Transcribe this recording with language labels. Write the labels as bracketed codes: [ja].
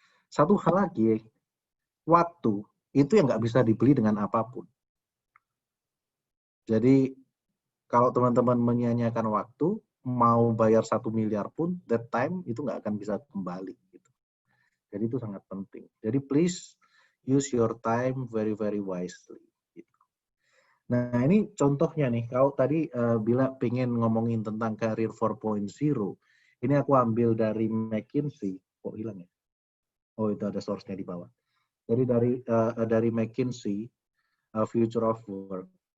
[id] Satu hal lagi, waktu itu yang nggak bisa dibeli dengan apapun. Jadi kalau teman-teman menyia-nyiakan waktu, mau bayar 1 miliar pun, [en] that time [id] itu nggak akan bisa kembali. Gitu. Jadi itu sangat penting. [en] Jadi please use your time very very wisely. [id] Gitu. Nah ini contohnya nih, kalau tadi Bila pengen ngomongin tentang Career 4.0, ini aku ambil dari McKinsey. Kok hilang ya? Oh, itu ada source-nya di bawah. Jadi dari McKinsey, Future of Work.